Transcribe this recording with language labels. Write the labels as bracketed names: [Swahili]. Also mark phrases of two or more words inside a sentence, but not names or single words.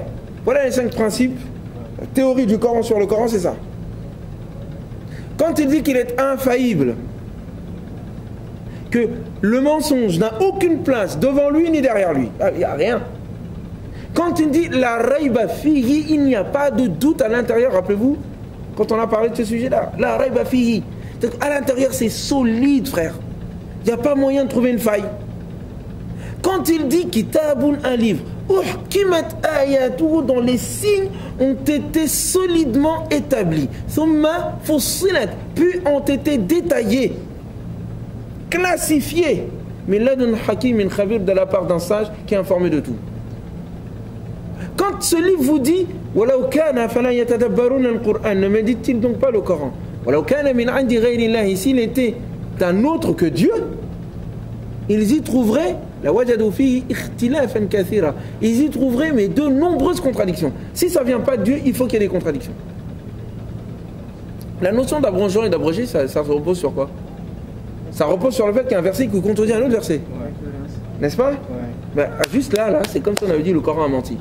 [French] Voilà les 5 principes. La théorie du Coran sur le Coran, c'est ça. Quand il dit qu'il est infaillible, que le mensonge n'a aucune place devant lui ni derrière lui, il n'y a rien. Quand il dit [Arabic] لا ريب فيه, [French] il n'y a pas de doute à l'intérieur, rappelez-vous, quand on a parlé de ce sujet-là, [Arabic] لا ريب فيه, [French] à l'intérieur c'est solide, frère. Il n'y a pas moyen de trouver une faille. Quand il dit kitabun, un livre, [Arabic] أحكمت آياته, [French] dont les signes ont été solidement établis, [Arabic] ثم فصلت, [French] puis ont été détaillés, classifiés, mais [Arabic] لدن حكيم خبير, [French] de la part d'un sage qui est informé de tout. Quand ce livre vous dit [Arabic] ولو كان فلا يتدبرون القرآن, [French] ne médite-t-il donc pas le Coran? [Arabic] ولو كان من عند غير الله, [French] s'il était d'un autre que Dieu, ils y trouveraient [Arabic] لوجدوا فيه اختلافا كثيرا, [French] ils y trouveraient mais de nombreuses contradictions. Si ça vient pas de Dieu, il faut qu'il y ait des contradictions. La notion d'abrogeant et d'abroger, ça se repose sur quoi? Ça repose sur le fait qu'il y a un verset qui contredit un autre verset. Ouais. N'est-ce pas? Ouais. Ben, juste là, c'est comme si on avait dit le Coran a menti.